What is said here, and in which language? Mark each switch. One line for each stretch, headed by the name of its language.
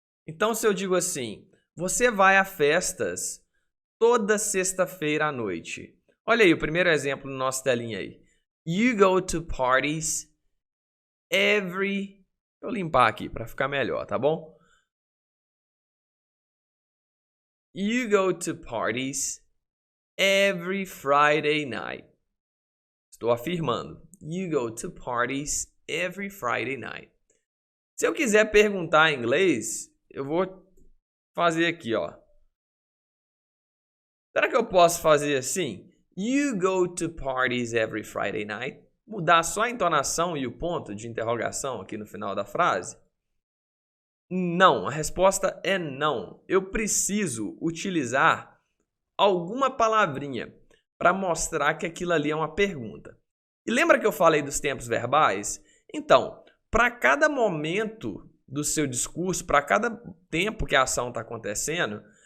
Portuguese: Então, se eu digo assim, você vai a festas toda sexta-feira à noite. Olha aí o primeiro exemplo no nosso telinha aí.
English: You go to parties every...
Portuguese: Vou limpar aqui para ficar melhor, tá bom?
English: You go to parties every Friday night.
Portuguese: Estou afirmando.
English: You go to parties every Friday night.
Portuguese: Se eu quiser perguntar em inglês, eu vou fazer aqui, ó. Será que eu posso fazer assim?
English: You go to parties every Friday night.
Portuguese: Mudar só a entonação e o ponto de interrogação aqui no final da frase? Não, a resposta é não. Eu preciso utilizar alguma palavrinha para mostrar que aquilo ali é uma pergunta. E lembra que eu falei dos tempos verbais? Então, para cada momento do seu discurso, para cada tempo que a ação está acontecendo,